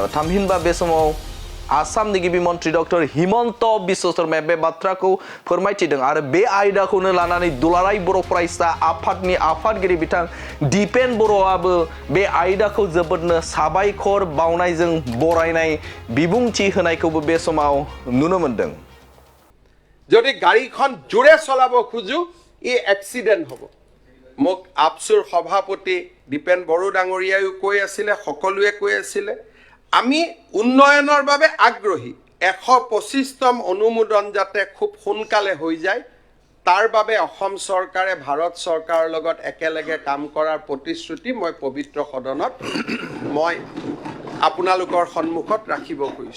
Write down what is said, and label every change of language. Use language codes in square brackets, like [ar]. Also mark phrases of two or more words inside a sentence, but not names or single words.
[brx] थामहिनबा बे समाव आसामनि गिबि मन्थ्रि डक्टर हिमन्त बिश्व शर्माया बे बाथ्राखौ फोरमायथिदों आरो बे आयदाखौनो लानानै दुलाराय बर' फरायसा आफादनि आफादगिरि बिथां दिपेन बर'आबो बे आयदाखौ जोबोदनो साबायखर बावनायजों बरायनाय बिबुंथि होनायखौबो बे समाव नुनो मोन्दों। [as] যদি গাড়ীখন জোৰে চলাব খুজো ই এক্সিডেণ্ট হ'ব। মোক আপচুৰ সভাপতি দীপেন বড়ো ডাঙৰীয়ায়ো কৈ আছিলে, সকলোৱে কৈ আছিলে, আমি উন্নয়নৰ বাবে আগ্ৰহী। 125তম অনুমোদন যাতে খুব সোনকালে হৈ যায় তাৰ বাবে অসম চৰকাৰে ভাৰত চৰকাৰৰ লগত একেলগে কাম কৰাৰ প্ৰতিশ্ৰুতি মই পবিত্ৰ সদনত মই আপোনালোকৰ সন্মুখত ৰাখিব খুজিছোঁ।